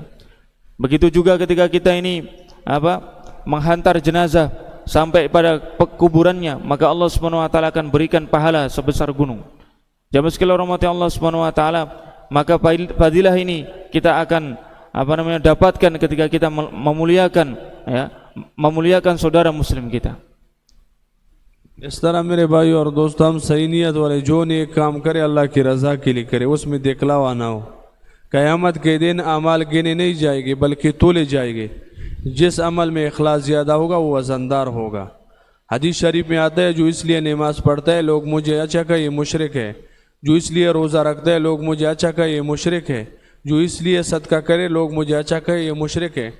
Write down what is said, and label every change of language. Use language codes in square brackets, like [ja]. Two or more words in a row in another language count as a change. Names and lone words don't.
[id] Begitu juga ketika kita ini menghantar jenazah sampai pada kuburannya, maka [ar] Allah Subhanahu wa taala [id] akan berikan pahala sebesar gunung. Jamaah sekalian rahmati [ar] Allah Subhanahu wa taala, [id] maka fadilah ini kita akan dapatkan ketika kita memuliakan saudara muslim kita. [ur] اس طرح میرے بھائی اور دوست ہم صحیح نیت والے جو نیک کام کرے اللہ کی رضا کے لیے کرے, اس میں دکھلاوا نہ ہو. قیامت کے دن اعمال گنے نہیں جائے گے بلکہ تولے جائے گے. جس عمل میں اخلاص زیادہ ہوگا وہ وزندار ہوگا. حدیث شریف میں آتا ہے جو اس لیے نماز پڑھتا ہے لوگ مجھے اچھا کہ یہ مشرک ہے, جو اس لیے روزہ رکھتا ہے لوگ مجھے اچھا کہ یہ مشرک ہے, جو اس لیے صدقہ کرے لوگ مجھے اچھا کہ یہ مشرک ہے.